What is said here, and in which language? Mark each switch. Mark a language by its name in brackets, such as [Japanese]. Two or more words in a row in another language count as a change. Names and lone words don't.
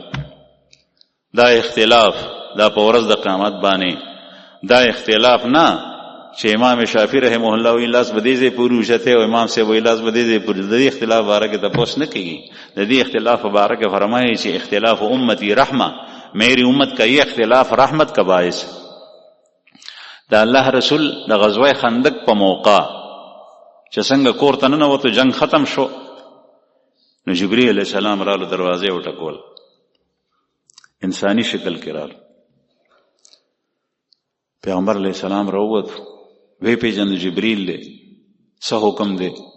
[Pashto] دا اختلاف دا په ورځ د قیامت باندې دا اختلاف نه چې امام شافعي رحمه الله وی لاس به دې ځای پورې اوچته او امام صاحب وی لاس به دې ځای پورې، د دې اختلاف باره کې تپوس نه کېږي. د دې اختلاف باره کې فرمایي چې [Arabic] اختلاف امتی رحمه، [Urdu] میری امت کا یہ اختلاف رحمت کا باعث. [Pashto] دا الله رسول د غزوه خندق په موقع چې څنګه کور ته ننوتو، جنگ ختم شو، نو جبرئیل علیه السلام رالو، دروازې وټکول، انسانی شکل کې رالو. پیغمبر علیہ السلام راووت، وی پیژند جبرئیل دی، څه حکم دی؟